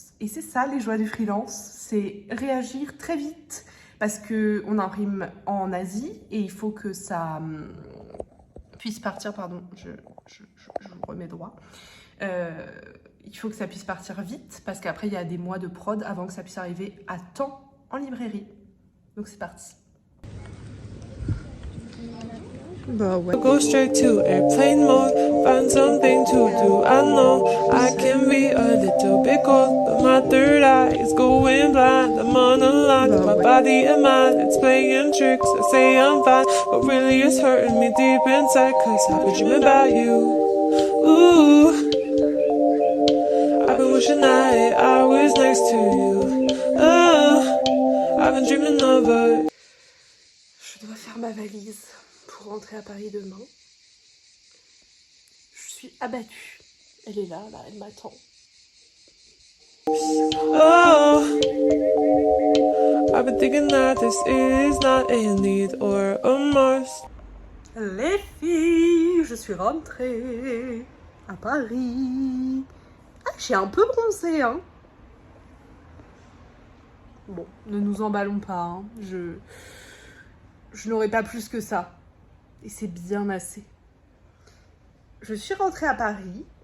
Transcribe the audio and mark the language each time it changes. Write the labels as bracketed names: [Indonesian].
[French] Et c'est ça les joies du freelance, c'est réagir très vite parce qu'on imprime en Asie et il faut que ça puisse partir, pardon, je vous remets droit. Il faut que ça puisse partir vite parce qu'après il y a des mois de prod avant que ça puisse arriver à temps en librairie. Donc c'est parti. Bah ouais. [English] Go straight to airplane mode, find something to do. I know I can be a little bit cold, but my third eye is going blind. I'm unlocked, my body and mind, it's playing tricks. I say I'm fine, but really it's hurting me deep inside. Cause I've been dreaming about you. Ooh, I've been wishing that I was next to you. Oh, I've been dreaming of it. [French] Je dois faire ma valise pour rentrer à Paris demain. Je suis abattue. Elle est là, elle m'attend. [English] Oh, I've been thinking that this is not a need or a must. [French] Les filles, je suis rentrée à Paris. Ah, j'ai un peu bronzé, hein. Bon, ne nous emballons pas, hein. Je n'aurai pas plus que ça. Et c'est bien assez. Je suis rentrée à Paris.